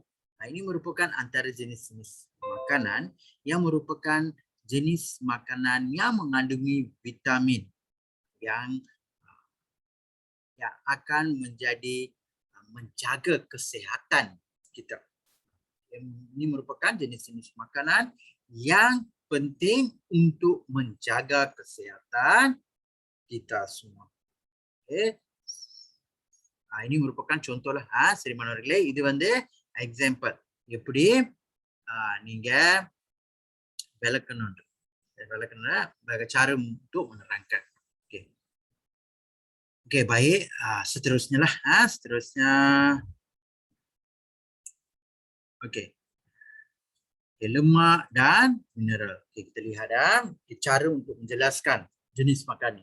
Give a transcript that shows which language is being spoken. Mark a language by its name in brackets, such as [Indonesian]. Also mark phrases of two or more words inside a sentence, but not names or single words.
[Malay] Ini merupakan antara jenis-jenis makanan yang merupakan jenis makanan yang mengandungi vitamin yang akan menjaga kesihatan kita. Ini merupakan jenis-jenis makanan yang penting untuk menjaga kesihatan kita semua. Ini merupakan contohlah [Tamil] சரிமானவர்களே, இது வந்து எக்ஸாம்பிள் எப்படி நீங்க விளக்கணும் [Malay] cara untuk menerangkan. Okey, baik. Seterusnya lah. Seterusnya. Okey. Lemak dan mineral. Kita lihat cara untuk menjelaskan jenis makanan.